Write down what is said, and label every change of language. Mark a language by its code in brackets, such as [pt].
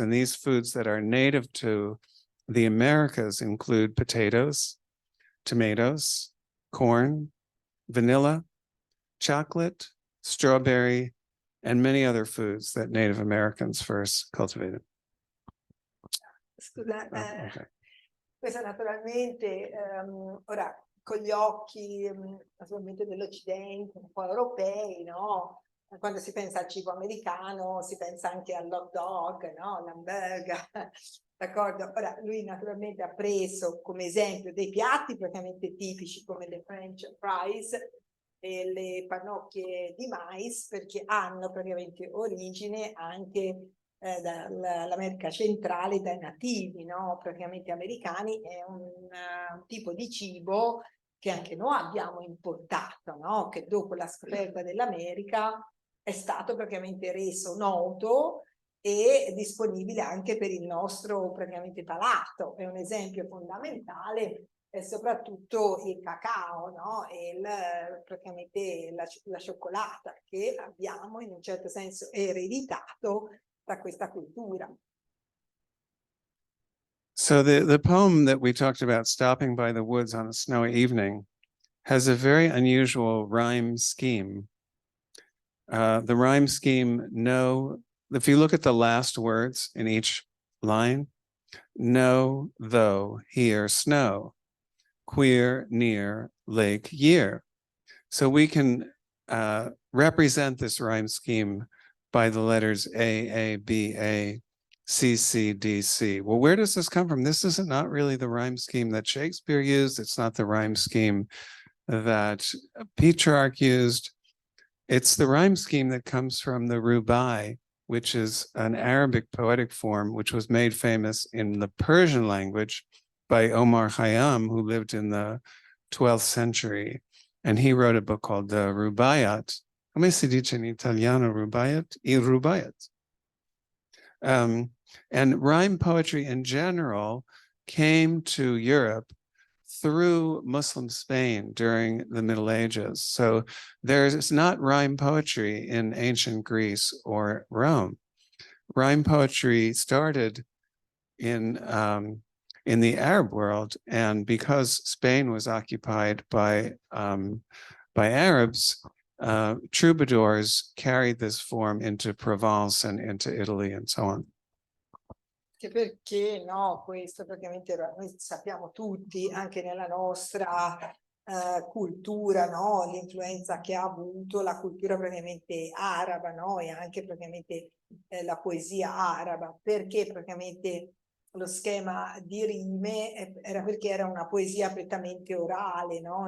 [en] And these foods that are native to the Americas include potatoes, tomatoes, corn, vanilla, chocolate, strawberry, and many other foods that Native Americans first cultivated. [it] Scusa, Okay. questo naturalmente ora con gli occhi naturalmente dell'Occidente, un po' europei, no? Quando si pensa al cibo americano si pensa anche all'hot dog, no? All'hamburger, d'accordo? Ora lui naturalmente ha preso come esempio dei piatti praticamente tipici come le French fries e le pannocchie di mais, perché hanno praticamente origine anche dall'America centrale, dai nativi, no? Praticamente americani. È un tipo di cibo che anche noi abbiamo importato, no? Che dopo la scoperta dell'America è stato praticamente reso noto e disponibile anche per il nostro praticamente palato. È un esempio fondamentale, è soprattutto il cacao, no? E praticamente la cioccolata che abbiamo in un certo senso ereditato da questa cultura. [en] So the poem that we talked about, Stopping by the Woods on a Snowy Evening, has a very unusual rhyme scheme. The rhyme scheme, if you look at the last words in each line, know, though, here, snow, queer, near, lake, year. So we can represent this rhyme scheme by the letters A, B, A, C, C, D, C. Well, where does this come from? This is not really the rhyme scheme that Shakespeare used. It's not the rhyme scheme that Petrarch used. It's the rhyme scheme that comes from the rubai, which is an Arabic poetic form, which was made famous in the Persian language by Omar Khayyam, who lived in the 12th century. And he wrote a book called the Rubaiyat. [it] Come si dice in italiano rubaiyat? Il rubaiyat. [en] And rhyme poetry in general came to Europe through Muslim Spain during the Middle Ages. So there's not rhyme poetry in ancient Greece or Rome. Rhyme poetry started in the Arab world, and because Spain was occupied by Arabs, troubadours carried this form into Provence and into Italy and so on. [it] Perché no, questo praticamente noi sappiamo tutti, anche nella nostra cultura, no? L'influenza che ha avuto la cultura praticamente araba, no? E anche praticamente la poesia araba, perché praticamente lo schema di rime era perché era una poesia prettamente orale, no?